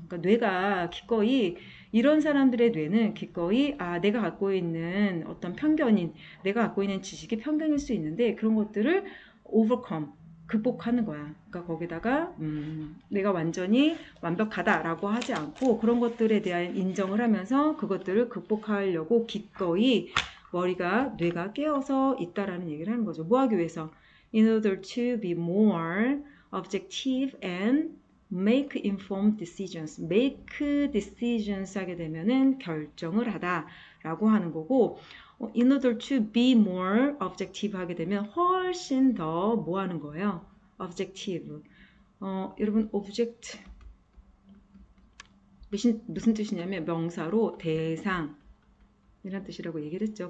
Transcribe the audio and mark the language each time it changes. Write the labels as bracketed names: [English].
[Korean] 그러니까 뇌가 기꺼이 이런 사람들의 뇌는 기꺼이 내가 갖고 있는 어떤 편견인 내가 갖고 있는 지식이 편견일 수 있는데 그런 것들을 overcome 극복하는 거야. 그러니까 거기다가 내가 완전히 완벽하다라고 하지 않고 그런 것들에 대한 인정을 하면서 그것들을 극복하려고 기꺼이 뇌가 깨어서 있다라는 얘기를 하는 거죠. 뭐 하기 위해서? [English] In order to be more objective and make informed decisions. make decisions [Korean] 하게 되면은 결정을 하다라고 하는 거고 [English] in order to be more objective [Korean] 하게 되면 훨씬 더 뭐 하는 거예요? [English] objective. [Korean] 여러분 object 무슨 뜻이냐면 명사로 대상 이란 뜻이라고 얘기를 했죠.